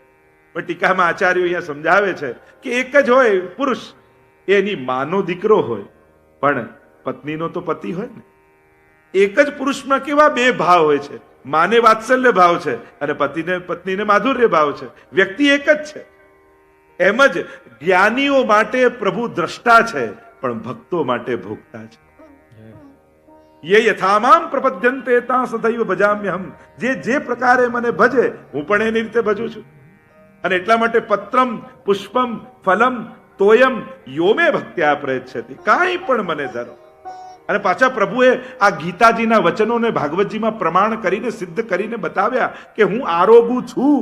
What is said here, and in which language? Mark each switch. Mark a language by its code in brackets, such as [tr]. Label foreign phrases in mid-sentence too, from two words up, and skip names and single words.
[gu] પણ ટીકામાં આચાર્યો અહીંયા સમજાવે છે કે એક જ હોય પુરુષ, એની માનો દીકરો હોય પણ પત્નીનો તો પતિ હોય ને. એક જ પુરુષમાં કેવા બે ભાવ હોય છે, માને વાત્સલ્ય ભાવ છે અને પત્નીને માધુર્ય ભાવ છે. વ્યક્તિ એક જ છે. એમ જ જ્ઞાનીઓ માટે પ્રભુ દ્રષ્ટા છે પણ ભક્તો માટે ભોગતા છે. [sa] ये यथामाम प्रपद्यन्ते ता सदैव भजाम्यहम. [gu] જે પ્રકારે મને ભજે હું પણ એની રીતે ભજું છું. અને એટલા માટે [sa] પત્રમ પુષ્પમ ફલમ તોયમ યોમે ભક્ત્યા પ્રયચ્છતિ. [gu] કાંઈ પણ મને ધરો. અને પાછા પ્રભુએ આ ગીતાજીના વચનોને ભાગવતજીમાં પ્રમાણ કરીને સિદ્ધ કરીને બતાવ્યા કે હું આરોગું છું.